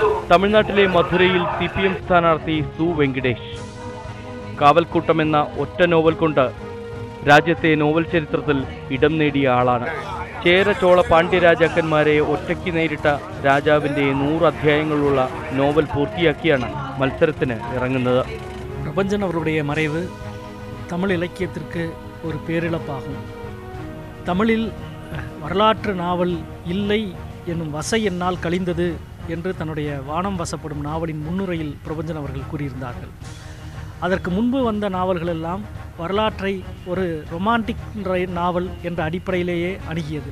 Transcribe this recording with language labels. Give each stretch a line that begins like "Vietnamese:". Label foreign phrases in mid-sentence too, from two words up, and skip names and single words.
Malayalam: തമിഴ്നാട്ടിലെ മധുരയിൽ CPM സ്ഥാനാർത്ഥി സു വെങ്കിടേഷ്. കാവൽക്കൂട്ടം എന്ന ഒറ്റ നോവൽ കൊണ്ട് രാജ്യത്തെ നോവൽ ചരിത്രത്തിൽ ഇടം നേടിയ ആളാണ്. ചേര ചോള പാണ്ഡ്യ രാജാക്കന്മാരെ ഒറ്റയ്ക്ക് നേരിട്ട രാജാവിൻ്റെ 100 അധ്യായങ്ങളുള്ള നോവൽ പൂർത്തിയാക്കിയാണ് മത്സരത്തിന് ഇറങ്ങുന്നത്.
Tamil: பிரபஞ்சன் அவருடைய மறைவு தமிழ் இலக்கியத்திற்கு ஒரு பேரிழப்பாகும். தமிழில் வரலாற்று நாவல் இல்லை என்னும் வசை என்னால் கழிந்தது என்று தன்னுடைய வானம் வசப்படும் நாவலின் முன்னுரையில் பிரபஞ்சன் அவர்கள் கூறியிருந்தார்கள். அதற்கு முன்பு வந்த நாவல்கள் எல்லாம் வரலாற்றை ஒரு ரொமான்டிக் நாவல் என்ற அடிப்படையிலேயே அணுகியது.